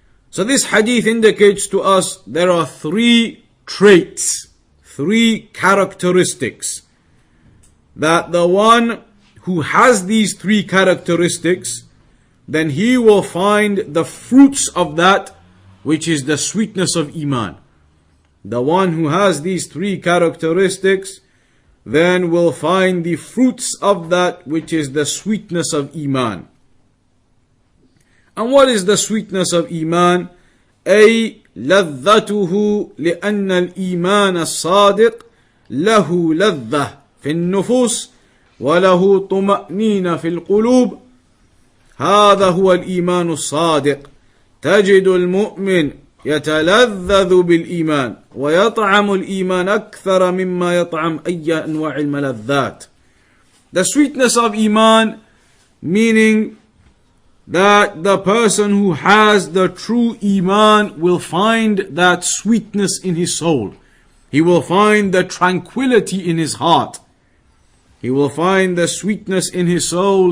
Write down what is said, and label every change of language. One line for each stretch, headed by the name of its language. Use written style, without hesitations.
English: So this hadith indicates to us there are three traits, three characteristics, that the one who has these three characteristics, then he will find the fruits of that which is the sweetness of Iman. The one who has these three characteristics then will find the fruits of that which is the sweetness of Iman. And what is the sweetness of Iman?
Arabic: أي لذته لأن الإيمان الصادق له لذة في النفوس وله طمأنينة في القلوب. هذا هو الإيمان الصادق. تجد المؤمن يتلذذ بالإيمان ويطعم الإيمان أكثر مما يطعم أي أنواع الملذات.
English: The sweetness of Iman, meaning that the person who has the true Iman will find that sweetness in his soul. He will find the tranquility in his heart. He will find the sweetness in his soul.